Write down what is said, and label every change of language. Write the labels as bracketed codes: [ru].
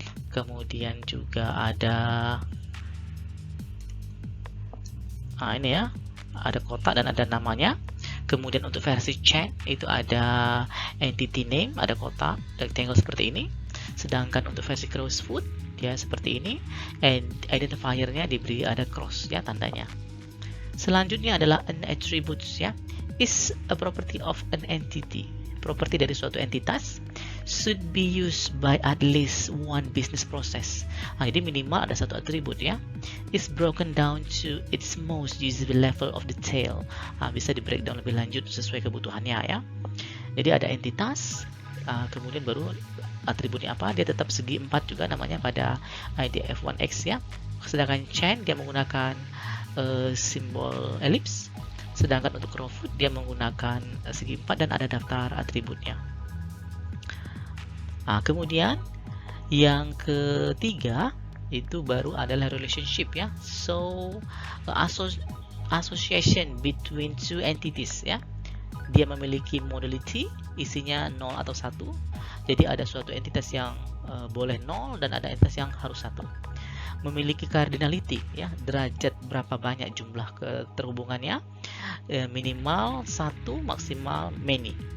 [id] Kemudian juga ada ini ya, ada kotak dan ada namanya. Kemudian untuk versi Chen itu ada entity name, ada kotak rectangle seperti ini. Sedangkan untuk versi Crowsfoot dia seperti ini, and identifiernya diberi ada cross ya, tandanya. Selanjutnya adalah an attributes ya. [en] Is a property of an entity. [id] Properti dari suatu entitas [en] should be used by at least one business process. [id] Jadi minimal ada satu atribut ya. [en] Is broken down to its most usable level of detail. [id] Bisa di breakdown lebih lanjut sesuai kebutuhannya ya. Jadi ada entitas, kemudian baru atributnya apa, dia tetap segi 4 juga namanya pada IDF1X ya. Sedangkan Chen dia menggunakan simbol elips. Sedangkan untuk Crowfoot dia menggunakan segi 4 dan ada daftar atributnya. Kemudian yang ketiga itu baru adalah relationship ya. [en] So association between two entities ya. [id] Dia memiliki modality, isinya 0 atau 1. Jadi ada suatu entitas yang boleh 0 dan ada entitas yang harus 1. Memiliki cardinality ya, derajat berapa banyak jumlah keterhubungannya, minimal 1, maksimal many.